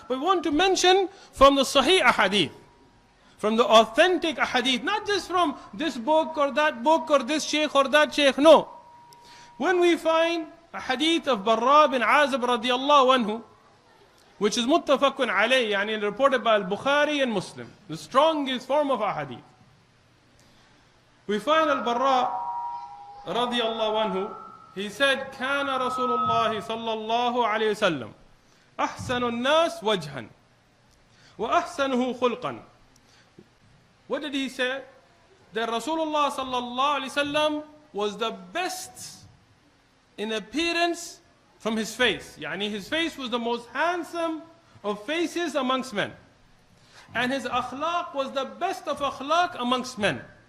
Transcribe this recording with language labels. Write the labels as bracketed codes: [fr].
[en] But we want to mention from the sahih ahadith, from the authentic ahadith, not just from this book or this sheikh or that sheikh, no. When we find a hadith of Barra bin Azib radiyallahu anhu, which is muttafaqun alayh, yani reported by al-Bukhari and Muslim, the strongest form of ahadith. We find al-Barra radiyallahu anhu, he said, [ar] كان رسول الله صلى الله عليه وسلم أحسن الناس وجها وأحسنه خلقا. [en] What did he say? That Rasulullah sallallahu alayhi wasallam was the best in appearance from his face. Yani his face was the most handsome of faces amongst men. And his akhlaq was the best of akhlaq amongst men.